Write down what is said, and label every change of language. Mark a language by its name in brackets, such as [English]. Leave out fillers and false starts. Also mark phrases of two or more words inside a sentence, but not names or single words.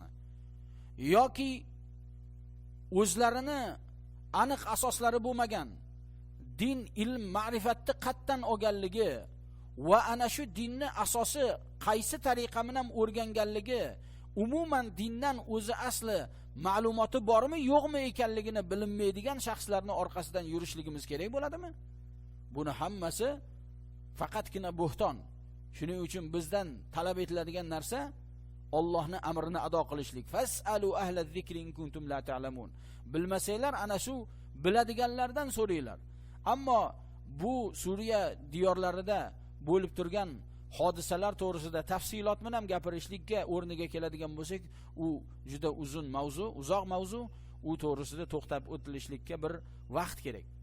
[Uzbek] Yoki o'zlarini aniq asoslari bo'lmagan, din, ilm, ma'rifatni qattan olganligi va ana shu dinni asosi qaysi tariqa bilan o'rganganligi, umuman dindan o'zi asli ma'lumoti bormi, yo'qmi ekanligini bilinmaydigan shaxslarning orqasidan yurishligimiz kerak bo'ladimi? Buni hammasi faqatgina bo'hton Shuning uchun bizdan talab etiladigan narsa Allohning amrini ado qilishlik. [Arabic] فاسألوا أهل الذكر إن كنتم لا تعلمون. [Uzbek] Bilmasanglar ana shu biladiganlardan so'ranglar. Ammo bu Suriya diyorlarida bo'lib turgan hodisalar to'g'risida tafsilot bilan gapirishlikka o'rniga keladigan bo'lsak, u juda uzun mavzu, uzoq mavzu, u to'g'risida to'xtab o'tilishlikka bir vaqt kerak.